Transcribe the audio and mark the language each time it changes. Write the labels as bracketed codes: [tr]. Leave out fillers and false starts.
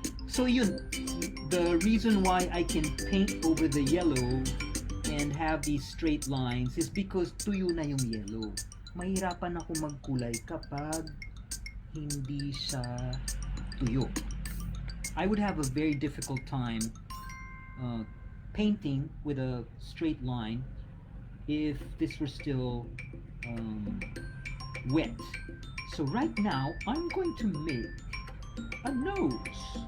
[en] So yun, the reason why I can paint over the yellow and have these straight lines is because [tl] tuyo na yung yellow. Mahirapan ako magkulay kapag hindi siya tuyo. [en] I would have a very difficult time painting with a straight line if this were still wet. So right now I'm going to make a nose.